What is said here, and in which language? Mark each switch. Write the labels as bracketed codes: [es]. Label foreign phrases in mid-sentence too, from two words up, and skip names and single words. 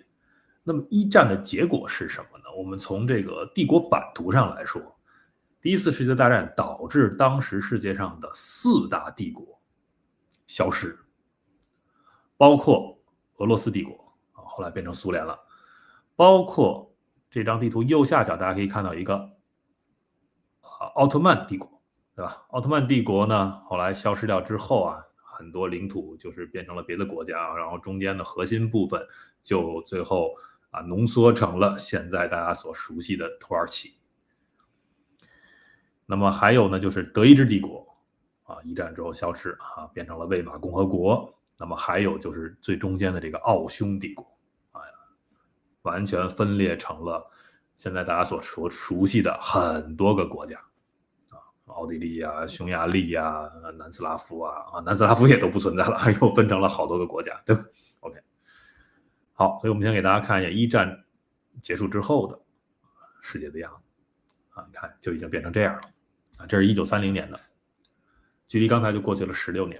[zh] 那麼一戰的結果是什麼呢？我們從這個帝國版圖上來說，第1次世界大戰導致當時世界上的4大帝國消失，包括俄羅斯帝國後來變成蘇聯了，包括這張地圖右下角大家可以看到一個奧特曼帝國，對吧？奧特曼帝國呢後來消失掉之後很多領土就是变成了別的國家然後中間的核心部分就最後濃縮成了現在大家所熟悉的土耳其。那麼還有呢，就是德意志帝國一戰之後消失變成了魏瑪共和國。那麼還有就是最中間的這個奧匈帝國完全分裂成了現在大家所熟悉的很多個國家奧地利匈牙利南斯拉夫南斯拉夫也都不存在了，又分成了好多個國家，对吧 ？OK， 好，所以我们先給大家看一眼一戰結束之後的世界的樣子你看就已經變成這樣了這是1930年的，距離剛才就過去了16年。